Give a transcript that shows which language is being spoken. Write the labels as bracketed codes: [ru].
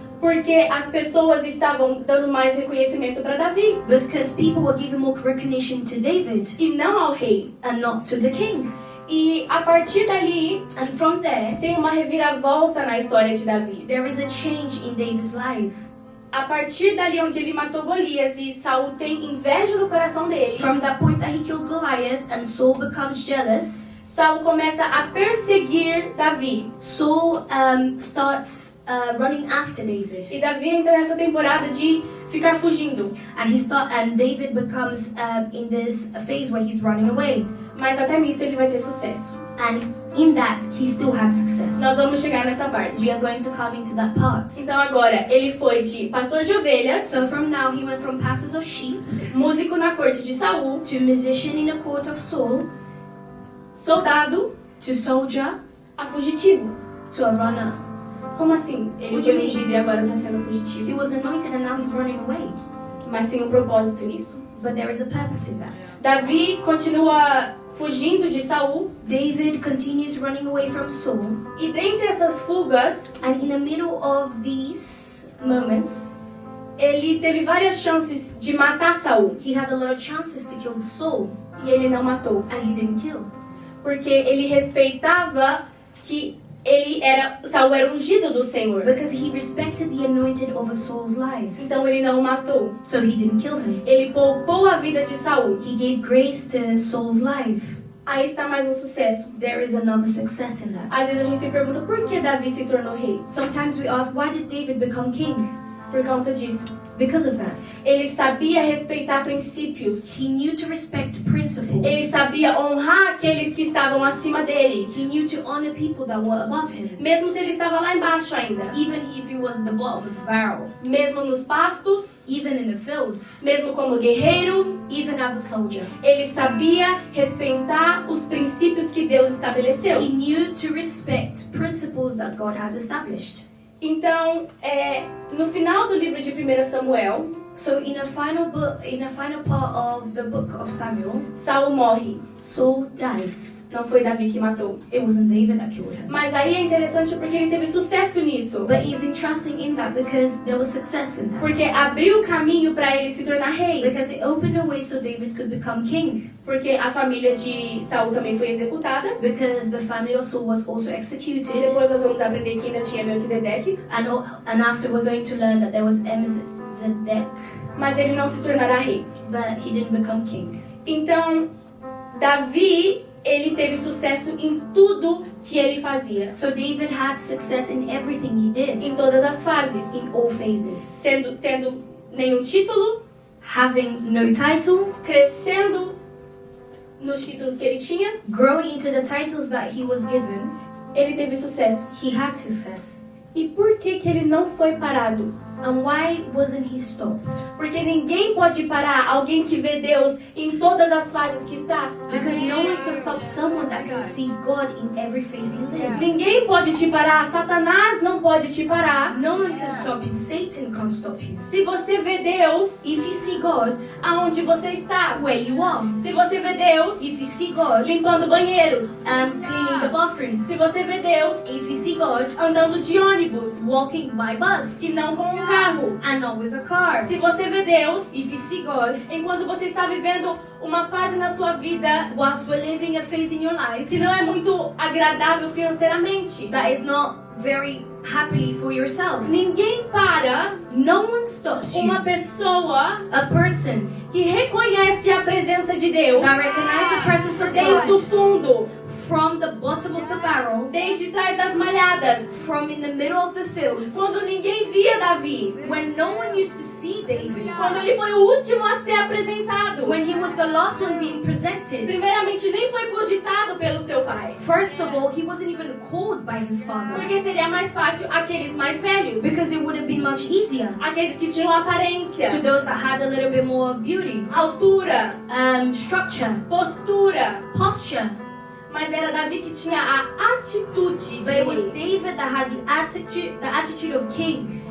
[pt] Porque as pessoas estavam dando mais reconhecimento para Davi [en] Because people were giving more recognition to David [pt] e não ao rei. [en] and not to the king. [pt] E a partir dali, [en] And from there, [pt] tem uma reviravolta na história de Davi. [en] there is a change in David's life. [pt] A partir dali onde ele matou Golias e Saul tem inveja no coração dele, [en] From that point that he killed Goliath and Saul becomes jealous, [pt] Saul começa a perseguir Davi. [en] Saul starts running after David. [pt] E Davi entra nessa temporada de ficar fugindo. [en] And David becomes in this phase where he's running away. [pt] Mas até nisso ele vai ter sucesso. [en] And in that, he still had success. [pt] Nós vamos chegar nessa parte. [en] We are going to come into that part. [pt] Então agora, ele foi de pastor de ovelhas, [en] So from now, he went from pastors of sheep [pt] músico na corte de Saul, [en] to musician in the court of Saul, [pt] soldado, [en] to soldier, [pt] a fugitivo. [en] to a runner. [pt] Como assim? Ele [en] What do you mean? [pt] ungido e agora está sendo [en] He [pt] fugitivo. [en] was anointed and now he's running away. [pt] Mas tem um propósito nisso. [en] But there is a purpose in that. [pt] Davi continua fugindo de Saul. [en] David continues running away from Saul. [pt] E dentre essas fugas, [en] And in the middle of these moments, [pt] ele teve várias chances de matar Saul. [en] he had a lot of chances to kill Saul. [pt] E ele não matou. [en] And he didn't kill. [pt] Porque ele respeitava que Saul era ungido do Senhor. [en] Because he respected the anointed over Saul's life. [pt] Então ele não o matou. [en] So he didn't kill him. [pt] Ele poupou a vida de Saul. [en] He gave grace to Saul's life. [pt] Aí está mais um sucesso. [en] There is another success in [pt] Às vezes a gente se pergunta por que Davi se tornou rei. [en] Sometimes we ask, why did David become king? [pt] Por conta disso. [en] Because of that. [pt] Ele sabia respeitar princípios. [en] He knew to respect [pt] Ele [en] principles. [pt] sabia honrar aqueles que estavam acima dele. [en] He knew to honor people that were above him. [pt] Mesmo se ele estava lá embaixo ainda. [en] Even if he was at the bottom of the barrel. [pt] Mesmo nos pastos. [en] Even in the fields. [pt] Mesmo como guerreiro. [en] Even as a soldier. [pt] Ele sabia respeitar os princípios que Deus estabeleceu. [en] He knew to respect principles that God had established. [pt] Então, no final do livro de 1 Samuel, [en] So in a final part of the book of Samuel, [pt] Saul morre. [en] Saul dies. [pt] Não foi Davi que matou. [en] It wasn't David that killed him. [pt] Mas aí é interessante porque ele teve sucesso nisso. [en] But he's interesting in that because there was success in that. [pt] Porque abriu o caminho para ele se tornar rei. [en] Because it opened a way so David could become king. [pt] Porque a família de Saul também foi executada. [en] Because the family of Saul was also executed. [pt] Depois nós vamos aprender que ainda tinha Melquisedeque. [en] And after we're going to learn that there was Melchizedek, [pt] Mas ele não se tornará rei. [en] but he didn't become king. [pt] Então, Davi, ele teve sucesso em tudo que ele fazia. [en] So David had success in everything he did, [pt] Em todas as fases. [en] in all phases. [pt] Tendo nenhum título, [en] Having no title, [pt] crescendo nos títulos que ele tinha, [en] growing into the titles that he was given, [pt] ele teve sucesso. [en] he had success. [pt] E por que ele não foi parado? [en] And why wasn't he stopped? [pt] Porque ninguém pode parar alguém que vê Deus em todas as fases que está. [en] Because no one can stop someone that can see God in every phase he lives. [pt] Ninguém pode te parar. Satanás não pode te parar. [en] No one can stop you. Satan can't stop you. [pt] Se você vê Deus [en] If you see God [pt] aonde você está. [en] where you are, [pt] Se você vê Deus [en] if you see God [pt] limpando banheiros. [en] cleaning the bathrooms, [pt] Se você vê Deus [en] if you see God [pt] andando de ônibus [en] walking by bus [pt] e não com um carro. [en] and not with a car, [pt] Se você vê Deus [en] if you see God [pt] enquanto você está vivendo uma fase na sua vida [en] whilst we're living a phase in your life [pt] que não é muito agradável financeiramente. [en] that is not very happily for yourself, [pt] Ninguém para [en] no one stops you. [pt] uma pessoa [en] A person [pt] que reconhece a presença de Deus [en] that recognizes the presence of [pt] desde o [en] God [pt] fundo, [en] from the bottom of the barrel, [pt] desde trás das malhadas, [en] from in the middle of the fields, [pt] quando ninguém via Davi, [en] when no one used to see David, [pt] quando ele foi o último a ser apresentado. [en] when he was the last one being presented. [pt] Primeiramente, nem foi cogitado pelo seu pai, [en] First of all, he wasn't even called by his father [pt] porque seria mais fácil aqueles mais velhos, [en] because it would have been much easier [pt] aqueles que tinham aparência, [en] to those that had a little bit more beauty, [pt] altura, [en] structure, [pt] postura. [en] posture. [pt] Mas era Davi que tinha a atitude de [en] But it was [pt] rei. [en] David that had the attitude of king.